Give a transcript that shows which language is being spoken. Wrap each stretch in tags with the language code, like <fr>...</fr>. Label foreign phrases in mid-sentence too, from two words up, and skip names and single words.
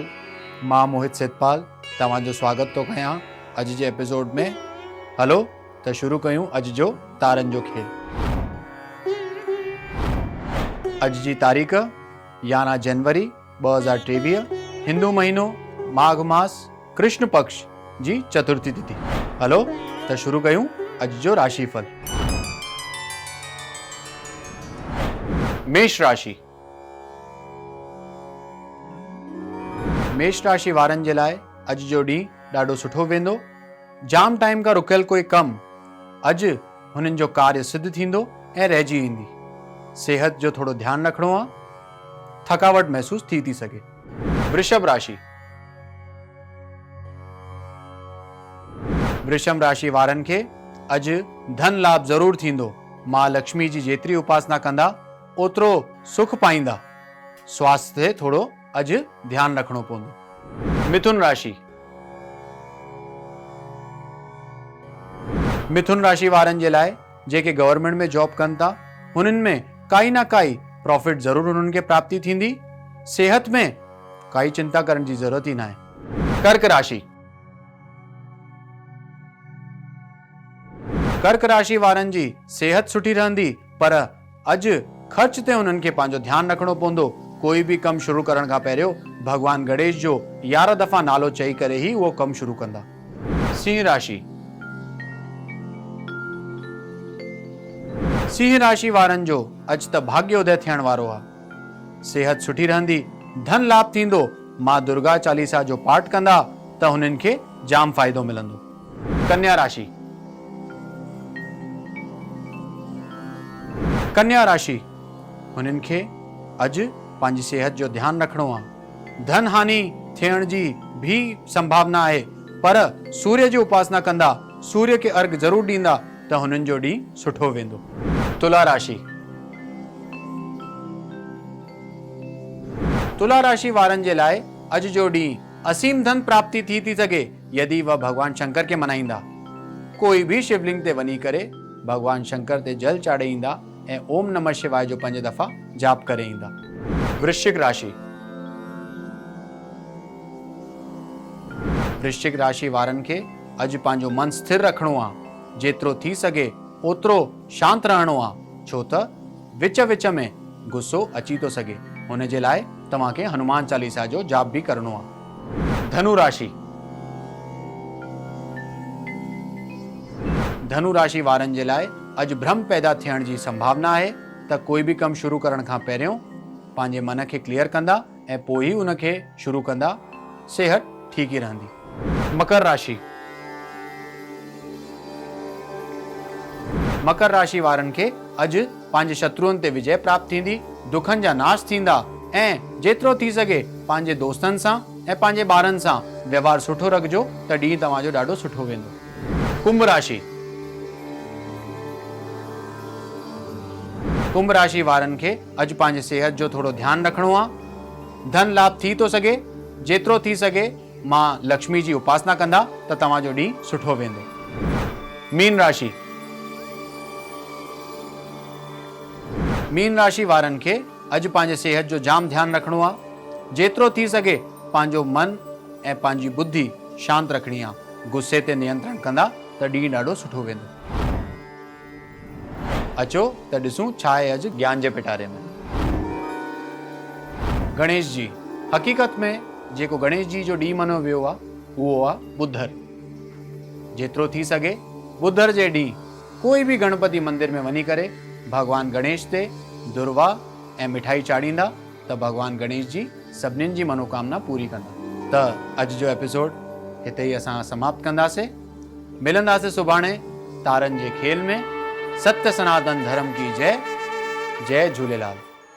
<sd>मां मोहित सेतपाल तव्हांजो स्वागत थो कयां अॼु जे एपिसोड में। हलो त शुरू कयूं अॼु जो तारनि जो खेल। अॼु जी तारीख़ 11 जनवरी 2023, हिंदू महीनो माघ मास कृष्ण पक्ष जी चतुर्थी तिथि। हलो त शुरू कयूं अॼु जो राशिफल। मेष राशि। मेष राशि वारनि जे लाइ अॼु जो ॾींहुं ॾाढो सुठो वेंदो। जाम टाइम खां रुकियल कोई कमु अॼु हुननि जो कार्य सिद्ध थींदो ऐं रहिजी ईंदी। सेहत जो थोरो ध्यानु रखिणो आहे, थकावट महसूस थी सघे। वृषभ राशि। वृषभ राशि वारनि खे अॼु धन लाभ ज़रूर थींदो। मां लक्ष्मी जी जेतिरी उपासना कंदा ओतिरो सुख पाईंदा। स्वास्थ्य ते थोरो अॼु ध्यानु रखिणो पवंदो। मिथुन राशि। मिथुन राशि वारनि जे लाइ जेके गवर्नमेंट में जॉब कनि था हुननि में काई ना काई प्रॉफिट ज़रूर हुननि खे प्राप्ति थींदी। सेहत में काई चिंता करण जी ज़रूरत ई न आहे। कर्क राशि। कर्क राशि वारनि जी सेहत सुठी रहंदी, पर अॼु ख़र्च ते हुननि खे पंहिंजो ध्यानु रखिणो पवंदो। कोई भी कमु शुरू करण खां पहिरियों भगवान गणेश जो 11 दफ़ा नालो चई करे ही उहो कमु शुरू कंदा। सिंह राशि। सिंह राशि वारनि जो अॼु त भाग्योदय थियण वारो आहे। सेहत सुठी रहंदी, धन लाभ थींदो। मां दुर्गा चालीसा जो पाठ कंदा त हुननि खे जाम फ़ाइदो मिलंदो। कन्या राशि। कन्या राशि हुननि खे अॼु पंहिंजी सेहत जो ध्यानु रखिणो आहे। धन हानि थियण जी भी संभावना आहे, पर सूर्य जी उपासना कंदा, सूर्य के अर्घ ज़रूर ॾींदा त हुननि जो ॾींहुं सुठो वेंदो। तुला राशि। तुला राशि वारनि जे लाइ अॼु जो ॾींहुं असीम धन प्राप्ति थी सघे यदि वह भगवान शंकर के मनाईंदा। कोई भी शिवलिंग ते वञी करे भगवान शंकर ते जल चाढ़े ईंदा ऐं ओम नमः शिवाय जो 5 दफ़ा जाप करे ईंदा। वृश्चिक राशि। वृश्चिक राशि वारनि खे अॼु पंहिंजो मन स्थिर रखिणो आहे। जेतिरो थी सघे ओतिरो शांत रहणो आहे, छो त विच विच में गुस्सो अची थो सघे। हुन जे लाइ तव्हांखे हनुमान चालीसा जो जाप भी करणो आहे। धनु राशि। धनु राशि वारनि जे लाइ अॼु भ्रम पैदा थियण जी संभावना आहे, त कोई भी कमु शुरू करण खां पहिरियों पंहिंजे मन खे क्लियर कंदा ऐं पोइ ई उनखे शुरू कंदा। सेहत ठीक ही रहंदी। मकर राशि। मकर राशि वारनि खे अॼु पंहिंजे शत्रुअनि ते विजय प्राप्त थींदी। दुखनि जा नाश थींदा ऐं जेतिरो थी सघे पंहिंजे दोस्तनि सां ऐं पंहिंजे ॿारनि सां व्यवहार सुठो रखिजो त ॾींहुं तव्हांजो ॾाढो सुठो वेंदो। कुंभ राशि। कुंभ राशि वारनि खे अॼु पंहिंजे सेहत जो थोरो ध्यानु रखिणो आहे। धन लाभ थी थो सघे। जेतिरो थी सघे मां लक्ष्मी जी उपासना कंदा त तव्हांजो ॾींहुं सुठो वेंदो। मीन राशि। मीन राशि वारनि खे अॼु पंहिंजे सेहत जो जाम ध्यानु रखिणो आहे। जेतिरो थी सघे पंहिंजो मन ऐं पंहिंजी बुद्धि शांत रखणी आहे। गुस्से ते नियंत्रण कंदा त ॾींहुं ॾाढो सुठो वेंदो। अचो त ॾिसूं छा आहे अॼु ज्ञान जे पिटारे में। गणेश जी। हक़ीक़त में जेको गणेश जी जो ॾींहुं मञियो वियो आहे उहो आहे ॿुधर। जेतिरो थी सघे ॿुधर जे ॾींहुं कोई भी गणपति मंदिर में वञी करे भगवान गणेश ते दुर्वा ऐं मिठाई चाढ़ींदा त भगवान गणेश जी सभिनीनि जी मनोकामना पूरी कंदा। त अॼु जो एपिसोड हिते ई असां समाप्त कंदासीं। मिलंदासीं सुभाणे तारनि जे खेल में।</sd> <hi>सत्य सनातन धर्म की जय। जय झूलेलाल।</hi>